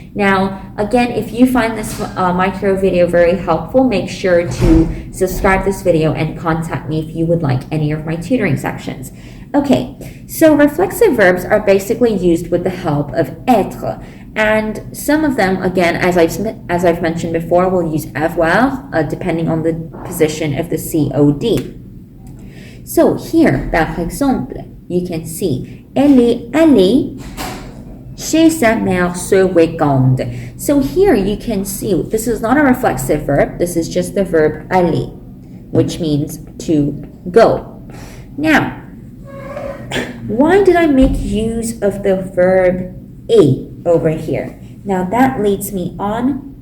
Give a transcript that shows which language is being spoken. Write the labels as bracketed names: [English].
[English] Now, again, if you find this micro video very helpful, make sure to subscribe this video and contact me if you would like any of my tutoring sections. Okay, so reflexive verbs are basically used with the help of être. And some of them, again, as I've mentioned before, will use avoir, depending on the position of the COD. So here, [French] par exemple, [English] you can see, [French] elle est allée chez sa mère ce week-end. [English] So here you can see, this is not a reflexive verb, this is just the verb aller, which means to go. Now, why did I make use of the verb et over here? Now that leads me on